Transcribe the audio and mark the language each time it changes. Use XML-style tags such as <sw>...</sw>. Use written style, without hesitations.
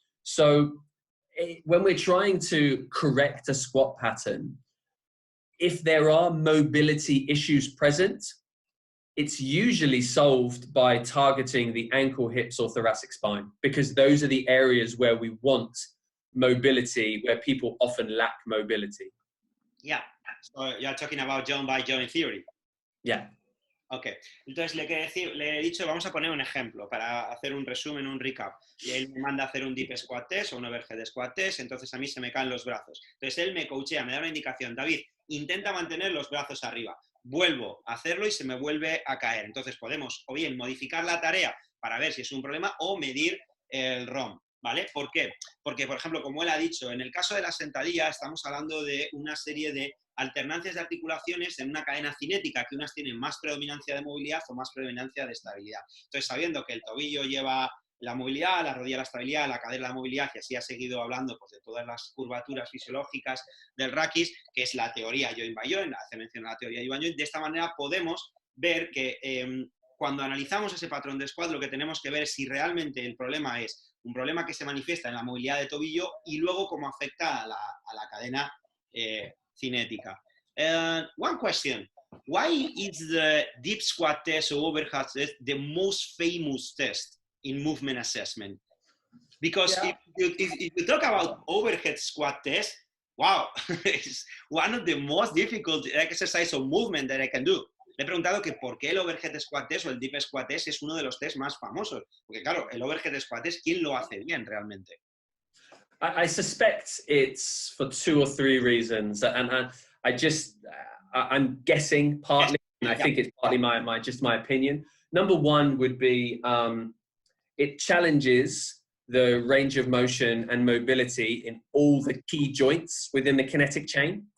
<en>So when we're trying to correct a squat pattern, if there are mobility issues present, it's usually solved by targeting the ankle, hips, or thoracic spine, because those are the areas where we want mobility, where people often lack mobility. Yeah, so you're talking about joint by joint theory. Yeah.</en> <es>Ok, entonces le he dicho, vamos a poner un ejemplo para hacer un resumen, un recap. Y él me manda a hacer un deep squat test o un overhead squat test, entonces a mí se me caen los brazos. Entonces él me coachea, me da una indicación, David, intenta mantener los brazos arriba. Vuelvo a hacerlo y se me vuelve a caer. Entonces podemos o bien modificar la tarea para ver si es un problema o medir el ROM, ¿vale? ¿Por qué? Porque, por ejemplo, como él ha dicho, en el caso de la sentadilla estamos hablando de una serie de alternancias de articulaciones en una cadena cinética, que unas tienen más predominancia de movilidad o más predominancia de estabilidad. Entonces, sabiendo que el tobillo lleva la movilidad, la rodilla la estabilidad, la cadera la movilidad, y así ha seguido hablando pues, de todas las curvaturas fisiológicas del raquis, que es la teoría joint by joint, hace mención a la teoría joint by joint. De esta manera podemos ver que cuando analizamos ese patrón de squat, lo que tenemos que ver es si realmente el problema es un problema que se manifiesta en la movilidad de tobillo y luego cómo afecta a la cadena cinética.</es> <en>One question, why is the deep squat test or overhead test the most famous test in movement assessment? Because if you talk about overhead squat test, wow, it's one of the most difficult exercise of movement that I can do.</en> <es>Le he preguntado que por qué el overhead squat test o el deep squat test es uno de los tests más famosos. Porque claro, el overhead squat test, ¿quién lo hace bien realmente?</es> <en>I suspect it's for 2 or 3 reasons, and I'm guessing partly, and I think it's partly my opinion. Number 1 would be it challenges the range of motion and mobility in all the key joints within the kinetic chain.</en>